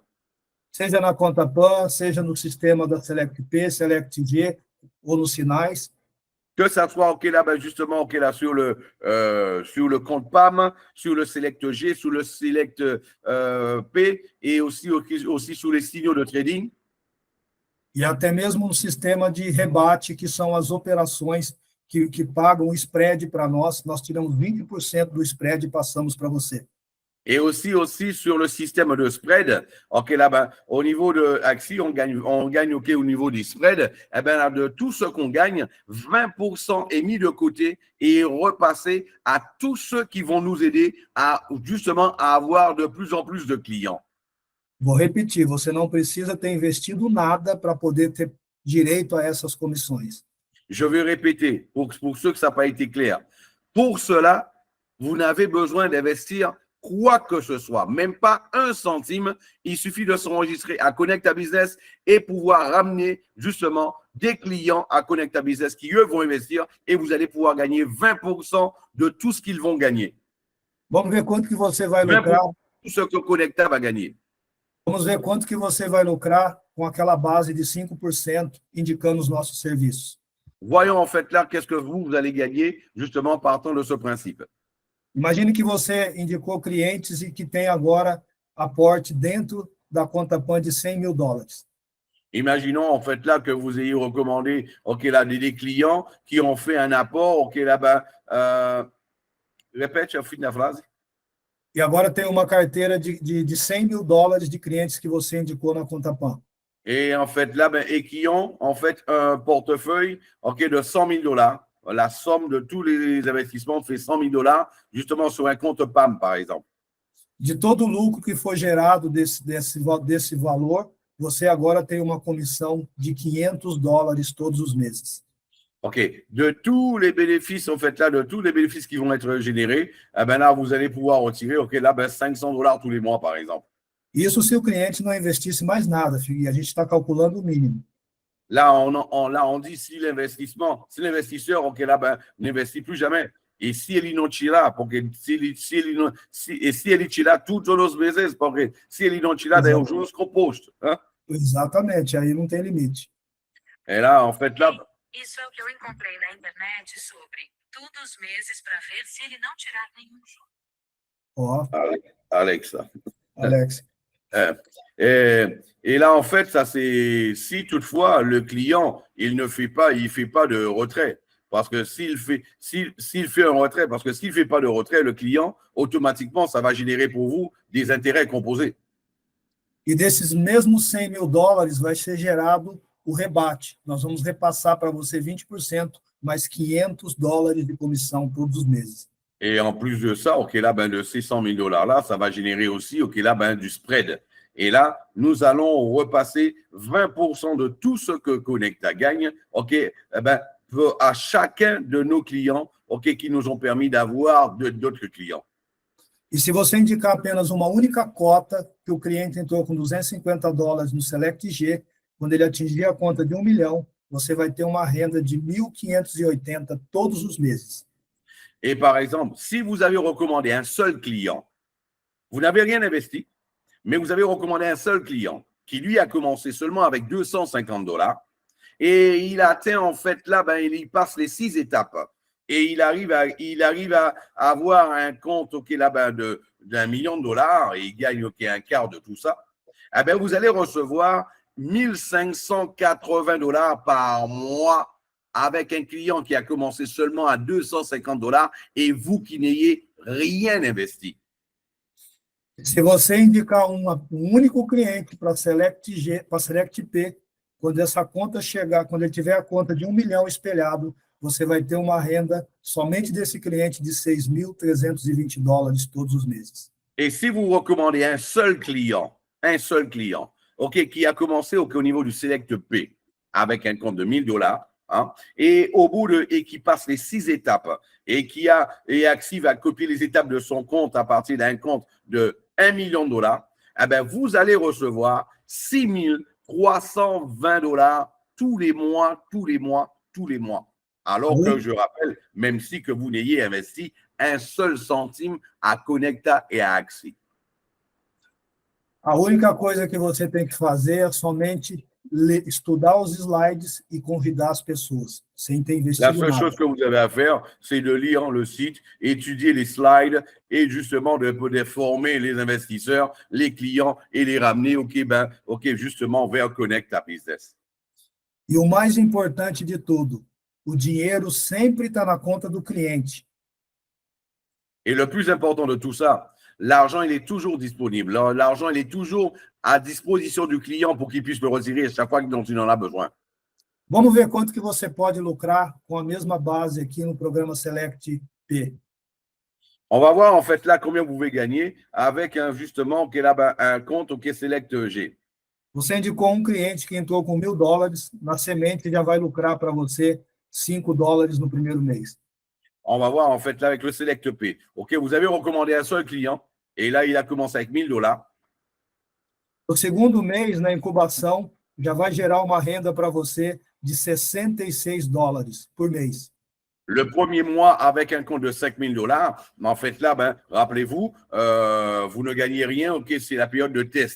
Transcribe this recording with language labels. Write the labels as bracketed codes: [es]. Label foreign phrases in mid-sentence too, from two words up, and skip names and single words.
[pt] Seja na conta PAN, seja no sistema da Select P, Select G, ou nos sinais. [fr] Que ça soit, ok, là, ben, justement, ok, là, sur le compte PAM, sur le Select G, sur le Select P, et aussi sur les signaux de trading. [pt] E até mesmo no sistema de rebate, que são as operações que pagam o spread para nós. Nós tiramos 20% do spread e passamos para você. [fr] Et aussi sur le système de spread, ok, là, ben, au niveau de Axi, on gagne, ok, au niveau du spread, eh ben, là, de tout ce qu'on gagne, 20% est mis de côté et repassé à tous ceux qui vont nous aider à, justement, à avoir de plus en plus de clients. [pt] Vou repetir, você não precisa ter investido nada para poder ter direito a essas comissões. [fr] Je vais répéter, pour ceux que ça n'a pas été clair. Pour cela, vous n'avez besoin d'investir quoi que ce soit, même pas un centime. Il suffit de s'enregistrer à Connecta Business et pouvoir ramener justement des clients à Connecta Business qui, eux, vont investir et vous allez pouvoir gagner 20% de tout ce qu'ils vont gagner. [pt] Vamos ver quanto que você vai lucrar. [fr] Tout ce que Connecta va gagner. [pt] Vamos ver quanto que você vai lucrar com aquela base de 5% indicando os nossos serviços. [fr] Voyons en fait là qu'est-ce que vous allez gagner justement partant de ce principe. [pt] Imagine que você indicou clientes e que tem agora aporte dentro da conta PAN de $100.000. [fr] Imaginons en fait là que vous ayez recommandé, ok, là, des clients qui ont fait un apport, ok, là-bas, répète, [pt] fim da frase. E agora tem uma carteira de $100.000 de clientes que você indicou na conta PAN. [fr] Et en fait là, ben, et qui ont en fait un portefeuille, ok, de $100.000, la somme de tous les investissements fait $100 000, justement sur un compte PAM, par exemple. [pt] De todo o lucro que for gerado desse valor, você agora tem uma comissão de $500 todos os meses. OK. [fr] De tous les bénéfices, en fait, là, de tous les bénéfices qui vont être générés, eh ben là, vous allez pouvoir retirer, OK, là, ben, $500 tous les mois, par exemple. [pt] Isso se o cliente não investisse mais nada, filho, e a gente está calculando o mínimo. [fr] Là, on dit si l'investisseur, OK, là, ben, n'investit plus jamais. [pt] E se ele não tirar, porque se ele tirar todos os meses, porque se ele não tirar, daí os juros compostos. Hein? Exatamente, aí não tem limite. [fr] Et là, en fait, là. [pt] Isso é o que eu encontrei na internet sobre todos os meses para ver se ele não tirar nenhum juro. Ó, Alexa. Alex. [fr] Et là, en fait, ça c'est si toutefois le client il fait pas de retrait. Parce que s'il fait un retrait, parce que s'il fait pas de retrait, le client, automatiquement, ça va générer pour vous des intérêts composés. [pt] E desses mesmos $100.000 vai ser gerado o rebate. Nós vamos repassar para você 20%, mais $500 de comissão todos os meses. [fr] Et en plus de ça, OK, là, ben, de ces $100 000 là, ça va générer aussi, OK, là, ben, du spread. Et là, nous allons repasser 20% de tout ce que Connecta gagne, OK, eh ben, à chacun de nos clients, OK, qui nous ont permis d'avoir d'autres clients. [pt] E se você indicar apenas uma única cota, que o cliente entrou com $250 no Select G, quando ele atingir a conta de 1 milhão, você vai ter uma renda de 1.580 todos os meses. [fr] Et par exemple, si vous avez recommandé un seul client, vous n'avez rien investi, mais vous avez recommandé un seul client qui, lui, a commencé seulement avec $250 et il atteint, en fait, là, ben, il passe les 6 étapes et il arrive à avoir un compte, OK, là, ben, d'1 million de dollars et il gagne, OK, un quart de tout ça, eh ben, vous allez recevoir $1,580 par mois avec un client qui a commencé seulement à $250 et vous qui n'ayez rien investi. [pt] Se você indicar um único cliente para Select G, para Select P, quando essa conta chegar, quando ele tiver a conta de 1 milhão espelhado, você vai ter uma renda somente desse cliente de $6.320 todos os meses. [fr] Et si vous recommandez un seul client, OK, qui a commencé au niveau du Select P avec un compte de $1,000, hein, et qui passe les 6 étapes et qui active à copier les étapes de son compte à partir d'un compte de $1 million, eh ben, vous allez recevoir $6.320 tous les mois. Alors que je rappelle, même si que vous n'ayez investi un seul centime à Connecta et à Axi. [pt] A única coisa que você tem que fazer é somente estudar os slides e convidar as pessoas, sem ter investido [fr] La seule chose que vous avez à faire, c'est de lire le site, étudier les slides et justement de former les investisseurs, les clients et les ramener justement vers Connecta Business. E o mais importante de tudo, o dinheiro sempre está na conta do cliente. Et le plus important de tout ça, l'argent, il est toujours disponible. L'argent, il est toujours à disposition du client pour qu'il puisse le retirer à chaque fois dont il en a besoin. [pt] Vamos ver quanto que você pode lucrar com a mesma base aqui no programa Select P. [fr] On va voir en fait là combien vous pouvez gagner avec justement un compte au Select G. [pt] Você indicou um cliente que entrou com $1.000, na semente já vai lucrar para você $5 no primeiro mês. [fr] On va voir en fait là avec le Select P. OK, vous avez recommandé un seul client et là, il a commencé avec $1,000. [pt] No segundo mês, na incubação, já vai gerar uma renda para você de $66 por mês. [fr] Le premier mois avec un compte de $5,000, mais en fait là, ben, rappelez-vous, vous ne gagnez rien, OK, c'est la période de test.